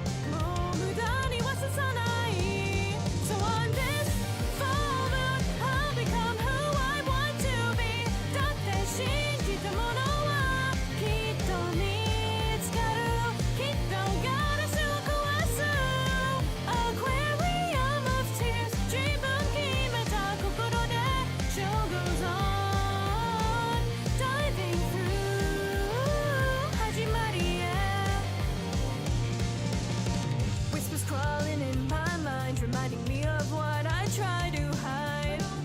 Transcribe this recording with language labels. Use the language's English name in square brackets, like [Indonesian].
[Japanese] もう無駄にはささない。 [English] So on this full moon, I'll become who I want to be. [Japanese] だって信じたものはきっと見つかる。きっとガラスを壊す。 [English] Aquarium of tears. [Japanese] 自分決めた心で [English] Show goes on. Diving through [Japanese] 始まりへ。 [English] Whispers crawling in my mind, reminding me of what I try to hide.